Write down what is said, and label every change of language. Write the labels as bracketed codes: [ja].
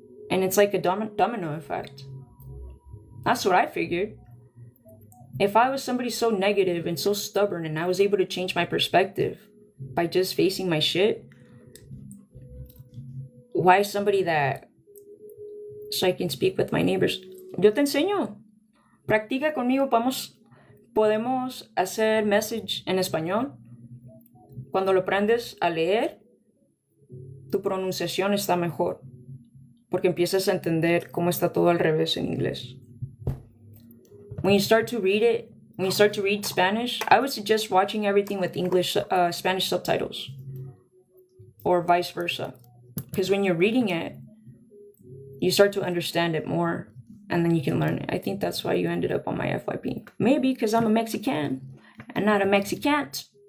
[en] And it's like a domino effect. That's what I figured. If I was somebody so negative and so stubborn and I was able to change my perspective by just facing my shit, why somebody that, so I can speak with my neighbors? [es] Yo te enseño. Practica conmigo. Podemos hacer message en español. Cuando lo aprendes a leer, tu pronunciación está mejor. Porque empiezas a entender cómo está todo al revés en inglés. [en] When you start to read Spanish, I would suggest watching everything with Spanish subtitles. Or vice versa. Because when you're reading it, you start to understand it more, and then you can learn it. I think that's why you ended up on my FYP. Maybe because I'm a Mexican and not a Mexicant.